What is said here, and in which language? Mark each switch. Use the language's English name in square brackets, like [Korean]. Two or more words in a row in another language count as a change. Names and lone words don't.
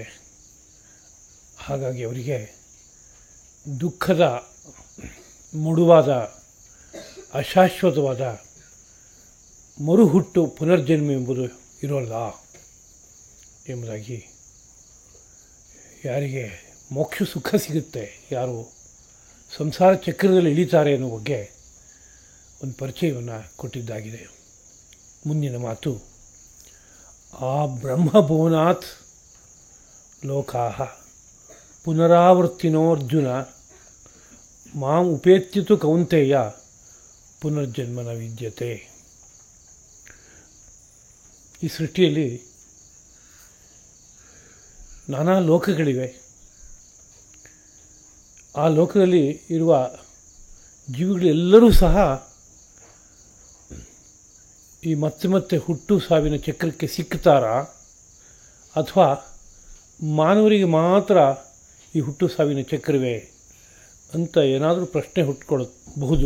[Kannada] ಹಾಗಾಗಿ ಅವರಿಗೆ ದುಃಖದ ಮುಡುವಾದ ಅಶಾಶ್ವತವಾದ ಮರುಹುಟ್ಟು ಪುನರ್ಜನ್ಮ ಎಂಬುದು ಇರೋಲ್ಲ ಎಂಬುದಾಗಿ, ಯಾರಿಗೆ ಮೋಕ್ಷ ಸುಖ ಸಿಗುತ್ತೆ, ಯಾರು ಸಂಸಾರ ಚಕ್ರದಲ್ಲಿ ಇಳಿತಾರೆ ಅನ್ನೋ ಬಗ್ಗೆ ಒಂದು ಪರಿಚಯವನ್ನು ಕೊಟ್ಟಿದ್ದಾಗಿದೆ. ಮುಂದಿನ ಮಾತು, [Sanskrit] ಆ ಬ್ರಹ್ಮಭುವನಾತ್ ಲೋಕಾಃ ಪುನರಾವರ್ತಿನೋರ್ಜುನ ಮಾಂ ಉಪೇತ್ಯತು ಕೌಂತೆಯ ಪುನರ್ಜನ್ಮನ ವಿದ್ಯತೆ. [Kannada] ಈ ಸೃಷ್ಟಿಯಲ್ಲಿ ನಾನಾ ಲೋಕಗಳಿವೆ. ಆ ಲೋಕದಲ್ಲಿ ಇರುವ ಜೀವಿಗಳೆಲ್ಲರೂ ಸಹ ಈ ಮತ್ತೆ ಹುಟ್ಟು ಸಾವಿನ ಚಕ್ರಕ್ಕೆ ಸಿಕ್ತಾರಾ, ಅಥವಾ ಮಾನವರಿಗೆ ಮಾತ್ರ ಈ ಹುಟ್ಟು ಸಾವಿನ ಚಕ್ರವೇ ಅಂತ ಏನಾದರೂ ಪ್ರಶ್ನೆ ಹುಟ್ಕೊಳ್ಳಬಹುದು.